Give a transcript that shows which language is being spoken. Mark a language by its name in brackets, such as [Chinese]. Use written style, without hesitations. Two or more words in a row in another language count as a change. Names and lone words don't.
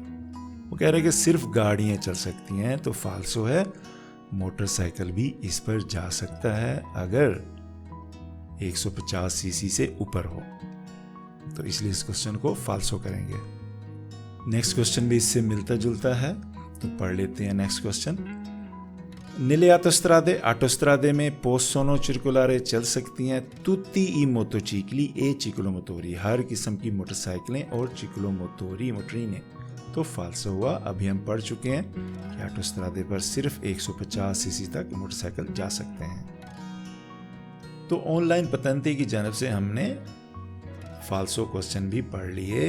[Urdu] وہ کہہ رہے ہیں کہ صرف گاڑیاں چل سکتی ہیں، تو فالسو ہے، موٹرسائیکل بھی اس پر جا سکتا ہے اگر 150 سی سی سے اوپر ہو، تو اس لیے اس کوئسچن کو فالسو کریں گے. [English] next question [Urdu] بھی اس سے ملتا جلتا ہے۔ تو پڑھ لیتے ہیں [English] next question. [Italian] Nelle autostrade में possono circolare [Urdu] چل سکتی ہیں [Italian] tutti i motocicli e ciclomotori, [Urdu] ہر قسم کی موٹرسائیکلیں اور چکلوموٹوری موٹرینیں. تو فالسو ہوا. ابھی ہم پڑھ چکے ہیں کہ آٹوسترادے پر صرف 150 سی سی تک موٹرسائیکل جا سکتے ہیں. تو آن لائن پتنتے کی جانب سے ہم نے فالسو کوئسچن بھی پڑھ لیے.